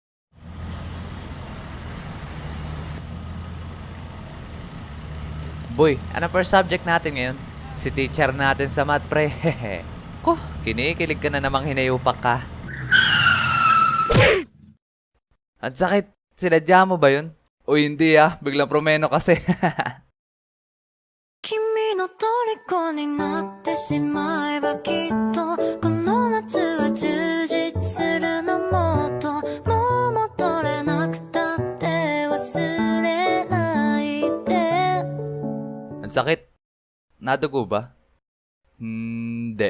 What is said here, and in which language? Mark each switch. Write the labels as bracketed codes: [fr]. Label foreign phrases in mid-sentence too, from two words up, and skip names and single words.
[tl] Boy, ano [en] first subject [tl] natin ngayon? Si teacher natin sa math, pre. Hehe. Ko, kinikilig ka na namang hinayupak ka. Ang sakit. Sinadya mo ba yun? O hindi biglang promeno kasi. [ja] 君の虜になってしまえばきっとこの夏は充実するのもっともう戻れなくたって忘れないで [tl] Ang sakit. Nadugo ba? Hindi.